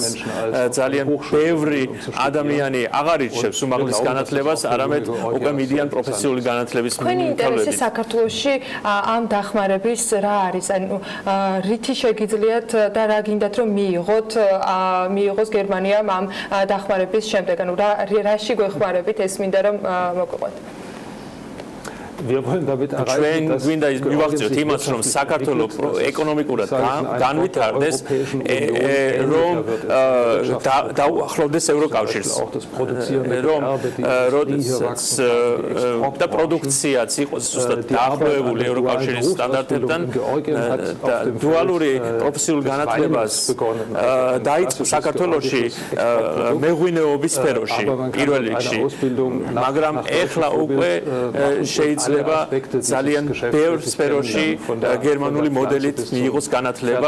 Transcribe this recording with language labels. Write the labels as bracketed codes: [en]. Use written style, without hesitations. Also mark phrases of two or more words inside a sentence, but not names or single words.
[ka] ძალიან ბევრი ადამიანი აღარ ირჩევს უმაღლეს განათლებას, არამედ უკვე მიდიან პროფესიული განათლების თქვენი ინტერესი საქართველოში ამ დახმარების რა არის? ანუ რითი შეგიძლიათ და რა გინდათ რომ მიიღოს გერმანიამ ამ დახმარების შემდეგ? ანუ რაში გვეხმარებით ეს მინდა რომ მოგვიყვეთ. [de] Wir wollen damit erreichen, dass [ka] მივახციოთ იმას, რომ საქართველოს ეკონომიკურად განვითარდეს, რომ დაუახლოვდეს ევროკავშირს, რომ და პროდუქციაც იყოს ზუსტად დაახლოებული ევროკავშირის სტანდარტებთან და დუალური პროფესიულ განათლებას დაიწყო საქართველოში მეღვინეობის სფეროში პირველ რიგში, მაგრამ ეხლა უკვე შეიძლება ძალიან ბევრ სფეროში გერმანული მოდელით მიიღოს განათლება.